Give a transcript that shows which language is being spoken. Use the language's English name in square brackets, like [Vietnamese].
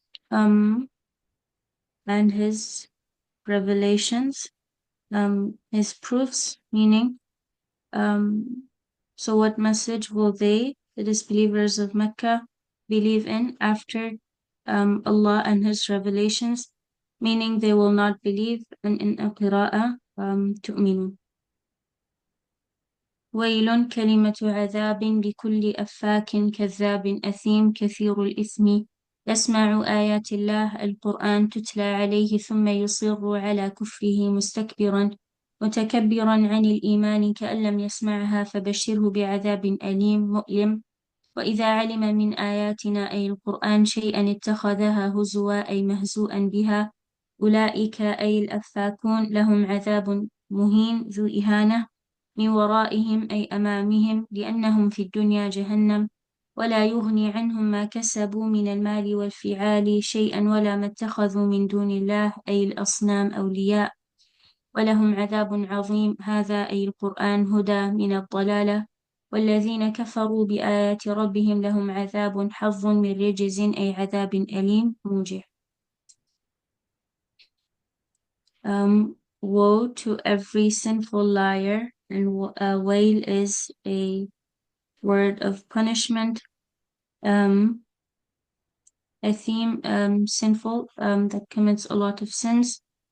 [English] and his revelations, his proofs, meaning so what message will they, the disbelievers of Mecca, believe in after Allah and his revelations, meaning they will not believe. And in a qira'ah, تؤمنون. [Arabic] ويل كلمة عذاب لكل أفاك كذاب أثيم كثير الإثم يسمع آيات الله القرآن تتلى عليه ثم يصر على كفره مستكبرا متكبرا عن الإيمان كأن لم يسمعها فبشره بعذاب أليم مؤلم. وإذا علم من آياتنا أي القرآن شيئا اتخذها هزوا أي مهزوءا بها. أولئك أي الأفاكون لهم عذاب مهين ذو إهانة من ورائهم أي أمامهم، لأنهم في الدنيا جهنم ولا يغني عنهم ما كسبوا من المال والفعال شيئا ولا ما اتخذوا من دون الله أي الأصنام أولياء ولهم عذاب عظيم. هذا أي القرآن هدى من الضلالة. والذين كفروا بآيات ربهم لهم عذاب حظ من رجز أي عذاب أليم موجع. [English] Woe to every sinful liar, and wail is a word of punishment. A theme, sinful, that commits a lot of sins.